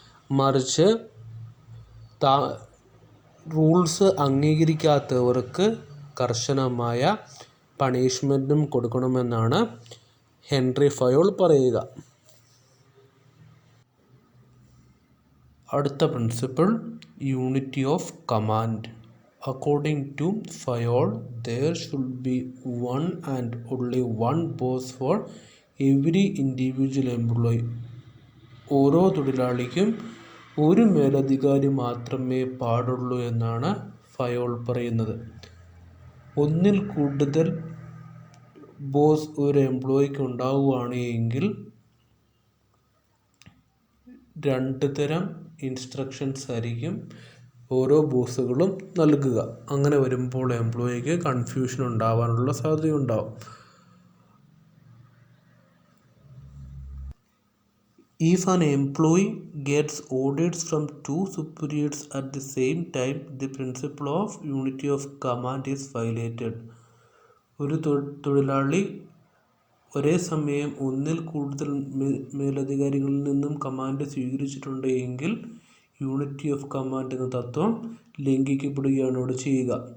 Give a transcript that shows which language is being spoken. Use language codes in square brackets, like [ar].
[ml] മറിച്ച് റൂൾസ് അംഗീകരിക്കാത്തവർക്ക് കർശനമായ പണിഷ്മെൻറ്റും കൊടുക്കണമെന്നാണ് Henry Fayol പറയുക. അടുത്ത principle unity of command. [en] According to Fayol, there should be one and only one boss for every individual employee. [ml] ഓരോ തൊഴിലാളിക്കും ഒരു മേലധികാരി മാത്രമേ പാടുള്ളൂ എന്നാണ് ഫയോൾ പറയുന്നത്. ഒന്നിൽ കൂടുതൽ ബോസ് ഒരു എംപ്ലോയിക്ക് ഉണ്ടാവുകയാണ് എങ്കിൽ 2 തരം ഇൻസ്ട്രക്ഷൻസ് ആയിരിക്കും ഓരോ ബോസുകളും നൽകുക. അങ്ങനെ വരുമ്പോൾ എംപ്ലോയിക്ക് കൺഫ്യൂഷൻ ഉണ്ടാവാനുള്ള സാധ്യതയുണ്ടാവും. [en] If an employee gets orders from 2 superiors at the same time, the principle of unity of command is violated. [ml] ഒരു തൊഴിലാളി ഒരേ സമയം ഒന്നിൽ കൂടുതൽ മേലധികാരികളിൽ നിന്നും കമാൻഡ് സ്വീകരിച്ചിട്ടുണ്ട് എങ്കിൽ യൂണിറ്റി ഓഫ് കമാൻഡ് എന്ന തത്വം ലംഘിക്കപ്പെടുകയാണ് ഇവിടെ ചെയ്യുക.